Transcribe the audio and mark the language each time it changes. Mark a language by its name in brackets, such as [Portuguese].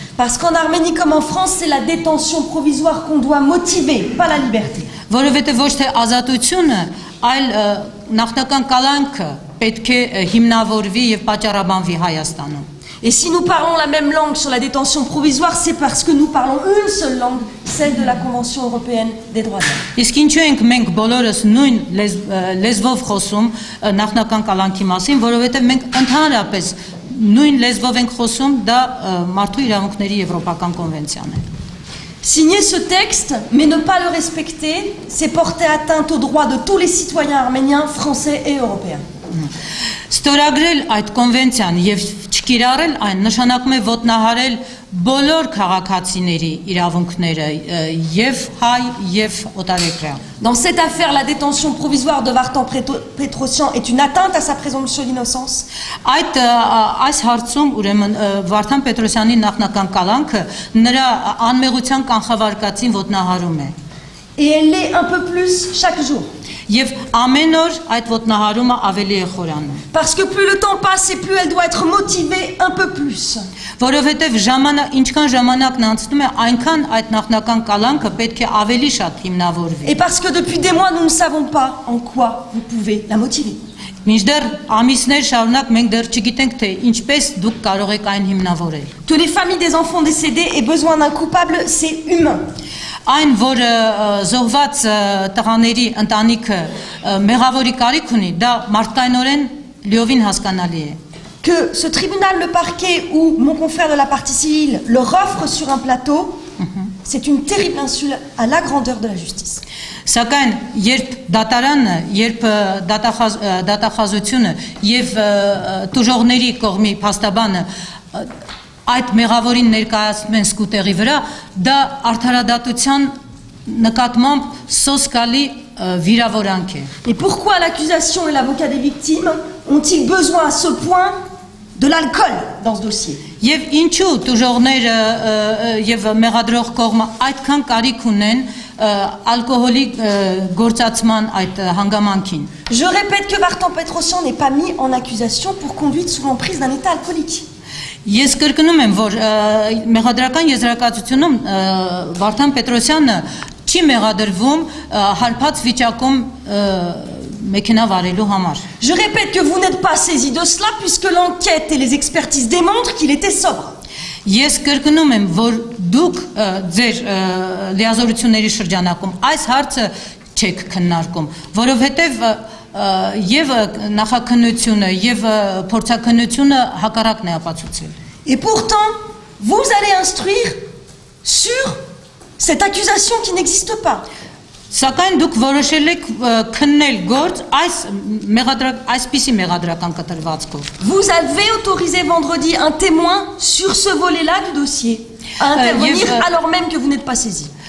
[French] Parce qu'en Arménie comme en France, c'est la détention provisoire qu'on doit motiver, pas la liberté. [Armenian] Որովհետև ոչ թե ազատությունը, այլ նախնական կալանքը պետք է հիմնավորվի եւ պատճառաբանվի Հայաստանում։ [French] Et si nous parlons la même langue sur la détention provisoire, c'est parce que nous parlons une seule langue, celle de la Convention européenne des droits de l'homme. [Armenian] Իսկ ինչու ենք մենք բոլորս նույն լեզվով խոսում նախնական կալանքի մասին, որովհետև մենք ընդհանրապես նույն լեզվով ենք խոսում, դա մարդու իրավունքների եվրոպական կոնվենցիան է։ [French] Signer ce texte, mais ne pas le respecter, c'est porter atteinte aux droits de tous les citoyens arméniens, français et européens. [Armenian] Ստորագրել այդ կոնվենցիան եւ չկիրառել այն նշանակում է ոտնահարել բոլոր քաղաքացիների իրավունքները եւ հայ եւ օտարերկրյա։ [French] Dans cette affaire, la détention provisoire de Vartan Petrosyan est une atteinte à sa présomption d'innocence. [Armenian] Այս հարցում ուրեմն Վարդան Պետրոսյանի նախնական կալանքը նրա անմեղության կանխավարկածին ոտնահարում է։ [French] Et elle l'est un peu plus chaque jour. [Armenian] Եվ ամեն օր այդ ոտնահարումը ավելի է խորանում։ [French] Parce que plus le temps passe et plus elle doit être motivée un peu plus. [Armenian] Որովհետև ինչքան ժամանակն անցնում է, այնքան այդ նախնական կալանքը պետք է ավելի շատ հիմնավորվի։ [French] Et parce que depuis des mois, nous ne savons pas en quoi vous pouvez la motiver. [Armenian] Մինչդեռ ամիսներ շարունակ մենք դեռ չգիտենք թե ինչպես դուք կարող եք այն հիմնավորել։ [French] Que les familles des enfants décédés aient besoin d'un coupable, c'est humain. [Armenian] Այն, որ զոհված տղաների ընտանիքը մեղավորի կարիք ունի, դա մարդկայնորեն լիովին հասկանալի է։ [French] Que ce tribunal, le parquet ou mon confrère de la partie civile leur offre sur un plateau, c'est une terrible insulte à la grandeur de la justice. [Armenian] Սակայն երբ դատարանը, երբ դատախազությունը եւ տուժողների կողմի փաստաբանը այդ մեղավորին ներկայացնում են սկուտերի վրա, դա արդարադատության նկատմամբ սոսկալի վիրավորանք է։ [French] Et pourquoi l'accusation et l'avocat des victimes ont-ils besoin à ce point de l'alcool dans ce dossier? [Armenian] Եվ ինչու տուժողները եւ մեղադրող կողմը այդքան կարիք ունեն ալկոհոլի գործածման այդ հանգամանքին։ [French] Je répète que Vartan Petrosyan n'est pas mis en accusation pour conduite sous l'emprise d'un état alcoolique. [Armenian] Ես կրկնում եմ, որ մեղադրական եզրակացությունում Վարդան Պետրոսյանը չի մեղադրվում հարբած վիճակում մեքենա վարելու համար։ [French] Je répète que vous n'êtes pas saisi de cela puisque l'enquête et les expertises démontrent qu'il était sobre. [Armenian] Ես կրկնում եմ, որ դուք ձեր լիազորությունների շրջանակում այս հարցը չեք քննարկում, որովհետև եւ նախաքննությունը եւ փորձաքննությունը հակառակն է ապացուցել։ [French] Et pourtant, vous allez instruire sur cette accusation qui n'existe pas. [Armenian] Սակայն դուք որոշել եք քննել գործ այսպիսի մեղադրական կտրվածքով։ [French] Vous avez autorisé vendredi un témoin sur ce volet-là du dossier à intervenir alors même que vous n'êtes pas saisi.